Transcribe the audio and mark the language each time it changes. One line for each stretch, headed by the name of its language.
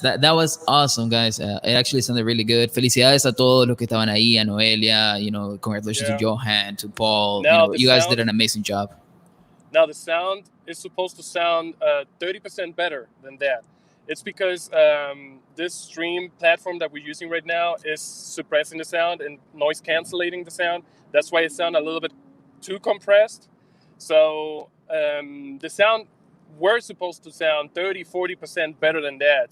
English: That was awesome, guys. It actually sounded really good.
Spanish: Felicidades a todos los que estaban ahí, a Noelia.
English: Congratulations to Johan, to Paul. You guys did an amazing job. Now the sound is supposed to sound 30% better than that. It's because this stream platform that we're using right now is suppressing the sound and noise cancellating the sound. That's why it sounds a little bit too compressed. So the sound, we're supposed to sound 30-40% better than that.